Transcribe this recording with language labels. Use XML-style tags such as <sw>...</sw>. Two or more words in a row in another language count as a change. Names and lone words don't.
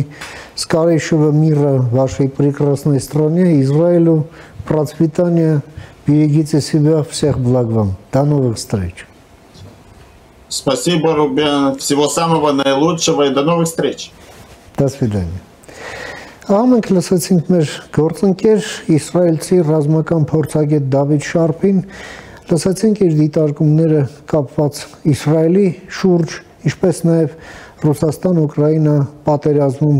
<ru>Скорейшего мира вашей прекрасной стране, Израилю, процветания, берегите себя, всех благ вам. До новых встреч. Спасибо, Рубен, всего самого наилучшего и до новых встреч. До свидания.</ru> <hy>Ամենք լսեցինք մեր գործընկեր իսրայելցի ռազմական փորձագետ Դավիթ Շարփին, լսեցինք իր դիտարկումները կապված Իսրայելի շուրջ, ինչպես նաև Ռուսաստան-Ուկրաինա պատերազմում</hy>